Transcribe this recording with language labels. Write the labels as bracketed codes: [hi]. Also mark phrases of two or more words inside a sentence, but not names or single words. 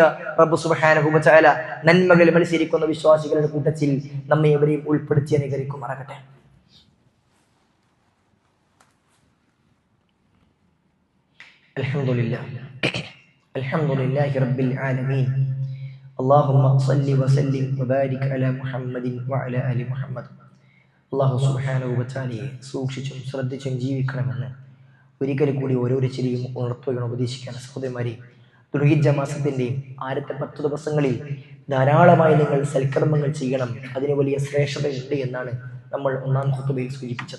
[ar] رب سبحانه وتعالى [ml] നന്മകൾ മത്സരിക്കുന്ന വിശ്വാസികളുടെ കൂട്ടത്തിൽ നമ്മെ എവരെയും ഉൾപ്പെടുത്തി അനുഗ്രഹിക്കുമാറാകട്ടെ. [ar] الحمد لله رب العالمين. اللهم صل وسلم وبارك على محمد وعلى آل محمد. الله سبحانه وتعالى [ml] സൂക്ഷിച്ചും ശ്രദ്ധിച്ചും ജീവിക്കണമെന്ന് ഒരിക്കൽ കൂടി ഓരോരുത്തരെയും ഉണർത്തുകയാണ്, ഉപദേശിക്കുകയാണ്. സഹോദരന്മാരെ, ദുൽഹിജ്ജ മാസത്തിൻ്റെയും ആദ്യത്തെ 10 ദിവസങ്ങളിൽ ധാരാളമായി നിങ്ങൾ സൽക്കർമ്മങ്ങൾ ചെയ്യണം. അതിന് വലിയ ശ്രേഷ്ഠതയുണ്ട് എന്നാണ് നമ്മൾ ഒന്നാം ഖുതുബയിൽ സൂചിപ്പിച്ചത്.